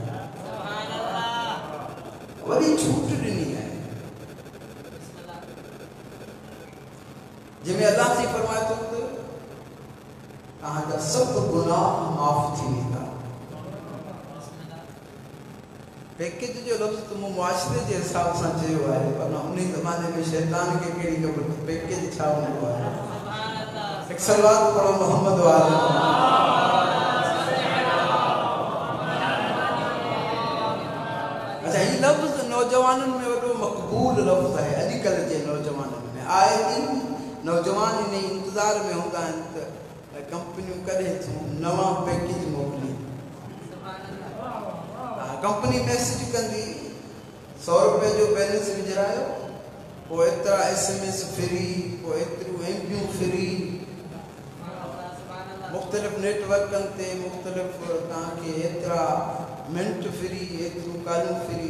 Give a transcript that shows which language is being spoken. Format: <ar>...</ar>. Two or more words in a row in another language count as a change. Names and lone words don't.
<sd>वॾी छूट ॾिनी आहे, जंहिंमें अल्लाह साईं फरमाए थो त तव्हांजा सभु गुनाह माफ़ थी वेंदा। पैकेज जो लफ़्ज़ तो मूं मुआशरे जे हिसाब सां चयो आहे, पर उन ज़माने में शैतान खे कहिड़ी ख़बर पैकेज छा हूंदो आहे। हिकु सलवात पढ़ो मोहम्मद वाले। अच्छा, ये लफ्ज़ नौजवाननि में वॾो मक़बूल लफ्ज़ आहे अॼुकल्ह जे नौजवाननि में। आए दिन नौजवान इन इंतज़ार में हूंदा आहिनि त कंपनियूं कॾहिं थियूं नवां पैकेज मोकिली। कंपनी मैसेज कंदी 100 रुपए जो बैलेंस विझरायो, पोइ एतिरा</sd> <en>SMS free,</en> <sd>पोइ एतिरियूं MBयूं फ्री, मुख़्तलिफ़ नेटवर्कनि ते मुख़्तलिफ़ तव्हांखे एतिरा</sd> <en>minute free,</en> <sd>एतिरियूं कॉलूं फ्री।</sd>